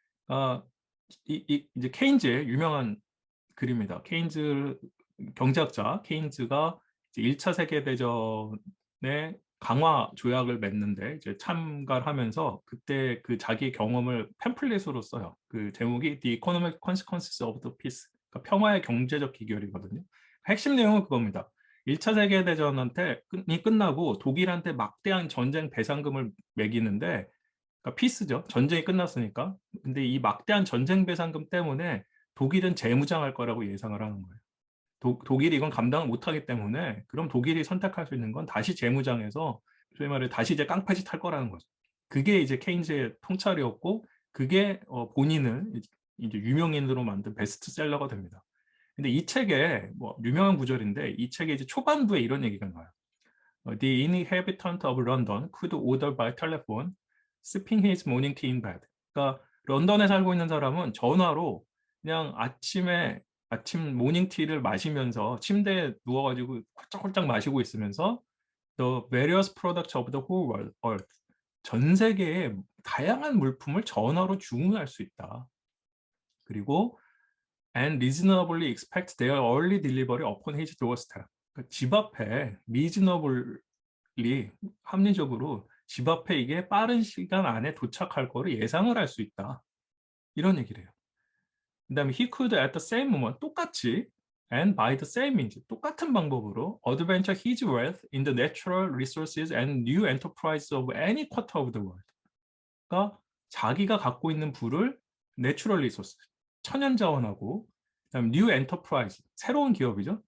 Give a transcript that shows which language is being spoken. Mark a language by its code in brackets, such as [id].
[ko] 아, 이제 케인즈의 유명한 글입니다. 케인즈 경제학자 케인즈가 이제 1차 세계대전에 강화 조약을 맺는데 이제 참가를 하면서 그때 그 자기 경험을 팸플릿으로 써요. [en] 그 제목이 The Economic Consequences of the Peace. [ko] 그러니까 평화의 경제적 기결이거든요. 핵심 내용은 그겁니다. 1차 세계대전이 끝나고 독일한테 막대한 전쟁 배상금을 매기는데 그러니까 피스죠. 전쟁이 끝났으니까. 근데 이 막대한 전쟁 배상금 때문에 독일은 재무장할 거라고 예상을 하는 거예요. 독일이 이건 감당을 못하기 때문에 그럼 독일이 선택할 수 있는 건 다시 재무장해서 소위 말해 다시 이제 깡패짓 할 거라는 거죠. 그게 이제 케인즈의 통찰이었고 그게 본인을 이제 유명인으로 만든 베스트셀러가 됩니다. 근데 이 책에 뭐 유명한 구절인데 이 책의 이제 초반부에 이런 얘기가 나와요. [en] The inhabitant of London could order by telephone, sipping his morning tea in bed. [ko] 그러니까 런던에 살고 있는 사람은 전화로 그냥 아침 모닝티를 마시면서 침대에 누워가지고 홀짝홀짝 마시고 있으면서 [en] the various products of the whole world, earth. [ko] 전 세계의 다양한 물품을 전화로 주문할 수 있다. 그리고 [en] and reasonably expect their early delivery upon his doorstep. [ko] 그러니까 집 앞에 reasonably 합리적으로 집 앞에 이게 빠른 시간 안에 도착할 거를 예상을 할 수 있다. 이런 얘기를 해요. 그 다음에 [en] he could at the same moment [ko] 똑같이 [en] and by the same means [ko] 똑같은 방법으로 [en] adventure his wealth in the natural resources and new enterprise of any quarter of the world. [ko] 그러니까 자기가 갖고 있는 부를 내추럴 리소스, 천연 자원하고 그다음 뉴 엔터프라이즈, 새로운 기업이죠.